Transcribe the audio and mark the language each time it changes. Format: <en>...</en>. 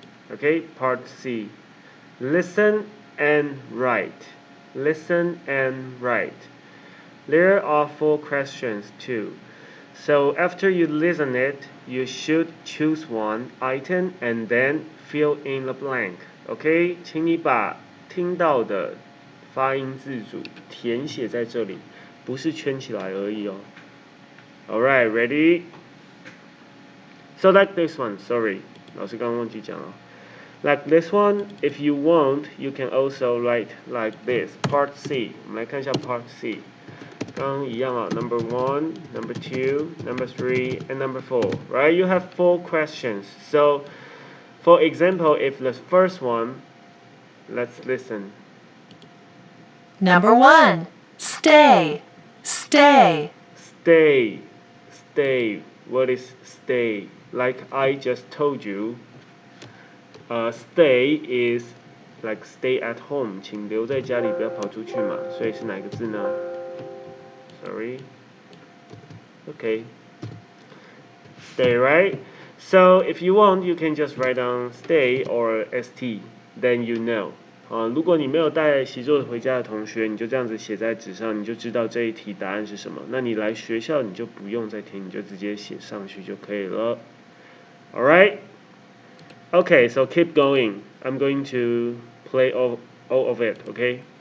<en>Okay, part C. Listen and write. Listen and write. There are 4 questions too. So after you listen it, you should choose one item and then fill in the blank.</en> <zh>Okay, 请你把听到的发音字组填写在这里，不是圈起来而已哦。</zh> <en>Alright, ready? So like this one, sorry,</en> <zh>老师刚刚忘记讲了。</zh> <en>Like this one, if you want, you can also write like this. Part C.</en> <zh>我们来看一下 Part C. 刚刚一样啊</zh> <en>Number 1, Number 2, Number 3, and Number 4. Right? You have 4 questions. So, for example, if the first one, let's listen. Number 1. Stay. Stay. Stay. Stay. What is stay? Like I just told you, stay is like stay at home.</en> <zh>请留在家里，不要跑出去嘛。所以是哪个字呢？</zh> <en>Sorry. Okay. Stay, right? So if you want, you can just write down stay or st. Then you know.</en> <zh>如果你没有带习作回家的同学，你就这样子写在纸上，你就知道这一题答案是什么。那你来学校你就不用再听，你就直接写上去就可以了。</zh> <en>Alright? Okay, so keep going. I'm going to play all of it, okay?</en>